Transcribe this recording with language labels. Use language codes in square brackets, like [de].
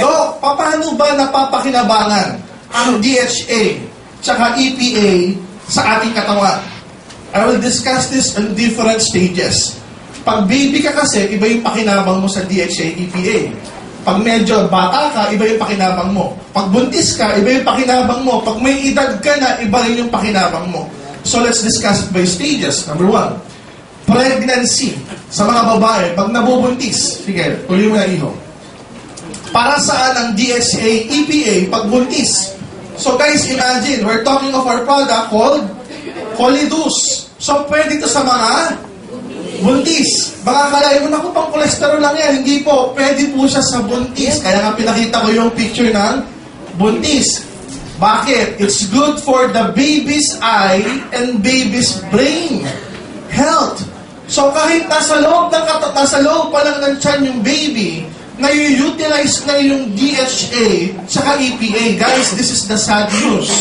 [tl] So, paano ba napapakinabangan ang DHA tsaka EPA sa ating katawan? [en] I will discuss this in different stages. [tl] Pag baby ka kasi, iba yung pakinabang mo sa DHA, EPA. Pag medyo bata ka, iba yung pakinabang mo. Pag buntis ka, iba yung pakinabang mo. Pag may edad ka na, iba rin yung pakinabang mo. [en] So, let's discuss it by stages. Number 1, pregnancy. [tl] Sa mga babae, pag nabubuntis, sige, tuloy mo na iho. Para saan ang DHA, EPA pag buntis? [en] So guys, imagine, we're talking of our product called Colidus. [tl] So pwede ito sa mga buntis. Baka kalahin mo, naku, pang cholesterol lang yan. Hindi po, pwede po siya sa buntis. Kaya nga pinakita ko yung picture ng buntis. Bakit? [en] It's good for the baby's eye and baby's brain health. [tl] So kahit nasa loob pa lang ng tiyan yung baby, na-utilize na yung DHA saka EPA. [en] Guys, this is the sad news.